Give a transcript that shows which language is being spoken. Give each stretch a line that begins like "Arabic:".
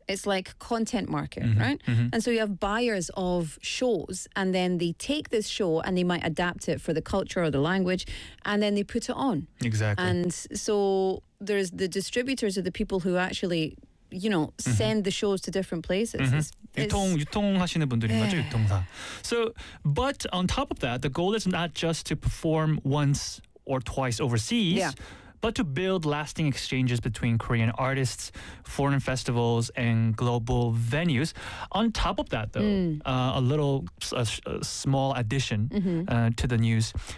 English: It's like content market, right? And so you have buyers of shows, and then they take this show and they might adapt it for the culture or the language, and then they put it on. Exactly. And so there's the distributors are the people who actually, you know, send the shows to different places. It's
Korean: 유통하시는 분들인 거죠, 유통사.
English: So, but on top of that, the goal is not just to perform once or twice overseas, but to build lasting exchanges between Korean artists, foreign festivals, and global venues. On top of that, though, a little small addition to the news.